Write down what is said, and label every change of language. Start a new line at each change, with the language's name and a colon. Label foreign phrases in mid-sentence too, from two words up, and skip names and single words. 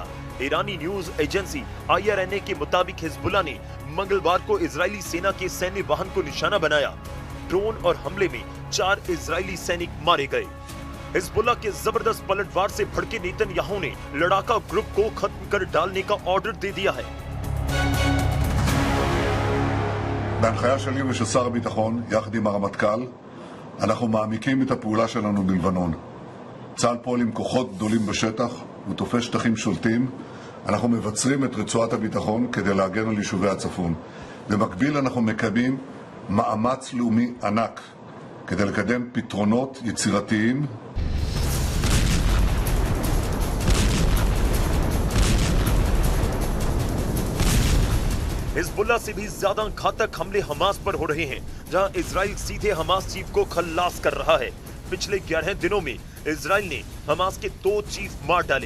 Hindi: ईरानी
English: news agency
Hindi: IRNA के मुताबिक हिजबुल्लाह ने मंगलवार को इजरायली सेना के सैन्य वाहन को निशाना बनाया। ड्रोन और हमले में 4 इजरायली सैनिक मारे गए। हिजबुल्लाह के जबरदस्त पलटवार से भड़के नेतन्याहू ने लड़ाका ग्रुप को खत्म कर डालने का ऑर्डर दे दिया है।
Hebrew: בהנחיה שלי ושל שר הביטחון, יחד עם הרמטכ"ל, אנחנו מעמיקים את הפעולה שלנו בלבנון. צה"ל פועל עם כוחות גדולים בשטח, הוא תופס שטחים שולטים. אנחנו מבצרים את רצועת הביטחון כדי להגן על יישובי הצפון. במקביל אנחנו מקיימים מאמץ לאומי ענק כדי לקדם פתרונות יצירתיים.
Hindi: हिजबुल्लाह से भी ज्यादा घातक हमले हमास पर हो रहे हैं, जहां इजराइल सीधे हमास चीफ को खल्लास कर रहा है। पिछले 11 दिनों में इजराइल ने हमास के 2 चीफ मार डाले।